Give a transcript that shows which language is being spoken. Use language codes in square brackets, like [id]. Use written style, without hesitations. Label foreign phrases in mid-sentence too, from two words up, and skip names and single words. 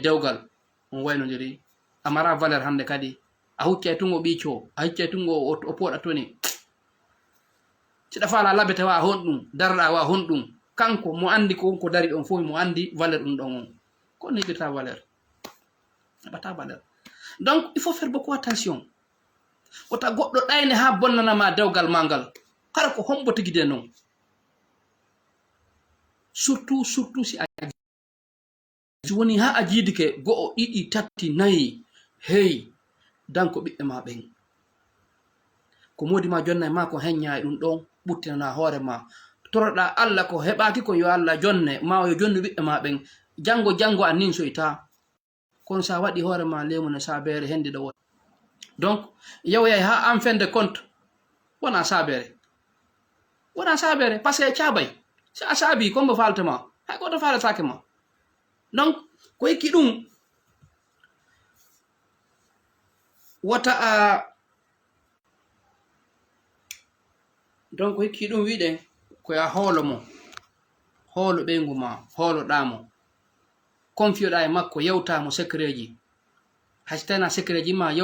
[ff] dewgal on waynodiri amara valeur hande kadi a hucca e tungo ɓiico a hucca e tungo o poɗa toni siɗa faala labete wa honɗum darɗa wa honɗum kanko mo andi ko dari ɗon fof mo andi valeur ɗum ɗon on ko ne heɓirta valeur heɓata valeur [fr] donc il faut faire beaucoup attention [ff] wota goɗɗo ɗayne ha bonnanama dewgal ma ngal kala ko hombo tigide noon surtout si a woni ha a jiidike go'o ɗiɗi tati nayi hey danko ɓiɓɓe ma ɓen ko modi ma jonna e ma ko heñña e ɗum ɗon ɓuttinana hoore ma toroɗa Allah ko heɓaki ko yo Allah jonne ma yo jonnu ɓiɓɓe ma ɓen jango a nin soyta kon sa waɗi hoore ma lemune sabere hendi ɗo woni donc yawyay ha [fr] en fin de compte [ff] wona sabere [fr] par ce que [ff] caabay si a saabi kombo faltema hay goto falatake ma donc ko hikki ɗum wota a donc ko hikki ɗum wiɗen koya hoolo mo hoolo ɓeygu ma hooloɗamo confioɗa e makko yewtamo secret ji hay so tawina secret ji ma